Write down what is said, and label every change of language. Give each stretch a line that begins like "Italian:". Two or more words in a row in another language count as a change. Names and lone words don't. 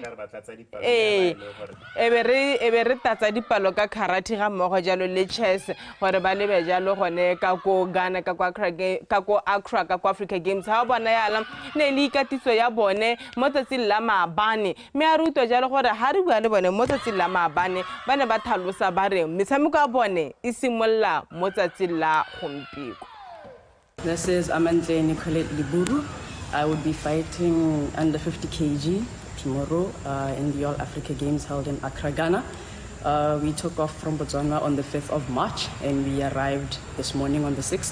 Tswana: ebe re tatsa dipalo ka karate ga mmogo jalo le chess gore ba lebe jalo gone ka ko Ghana ka ko Accra ka ko Africa Games ha bona yala ne le ikatiso ya bone mo tsatsing la maabane me a ruto jalo gore ha re bua le bone mo tsatsing la maabane ba ne ba tlhalosa ba re metshameko ya bone
English: This is Amandle Nicolette Liburu. I will be fighting under 50 kg tomorrow in the All Africa Games held in Accra, Ghana. We took off from Botswana on the 5th of March and we arrived this morning on the 6th.